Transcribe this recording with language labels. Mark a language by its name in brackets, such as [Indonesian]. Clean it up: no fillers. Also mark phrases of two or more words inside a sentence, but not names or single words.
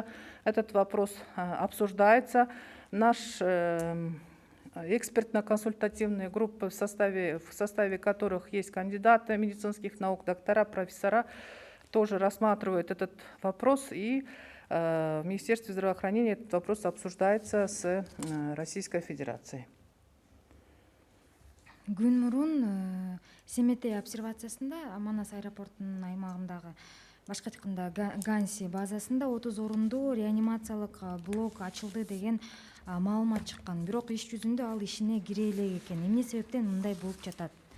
[Russian] Этот вопрос обсуждается. Наш экспертно-консультативные группы, в составе которых есть кандидаты медицинских наук, доктора, профессора, тоже рассматривают этот вопрос. И в Министерстве здравоохранения этот вопрос обсуждается с Российской Федерацией. [Kyrgyz] Күн мурун Семетей обсервациясында Манас аэропортунун аймагындагы, башка айтканда Ганси базасында 30 орундуу реанимациялык блок ачылды деген маалымат чыккан. Бирок иш жүзүндө ал ишине кире элек экен. Эмне себептен мындай болуп жатат?